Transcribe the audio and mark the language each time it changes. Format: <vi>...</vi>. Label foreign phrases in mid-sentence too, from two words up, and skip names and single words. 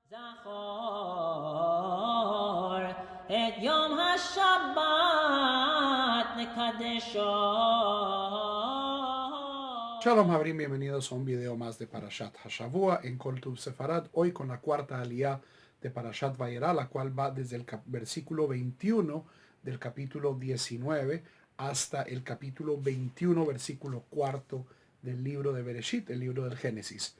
<he>את יום השבת נקדשו. שלום חברים,</he> <es>bienvenidos a un video más de</es> <he>פרשת השבוע</he> <es>en Kol Tuv Sefarad, hoy con la cuarta aliyá de Parashat Vayera, la cual va desde el versículo 21 del capítulo 19 hasta el capítulo 21, versículo cuarto del libro de Bereshit, el libro del Génesis.</es>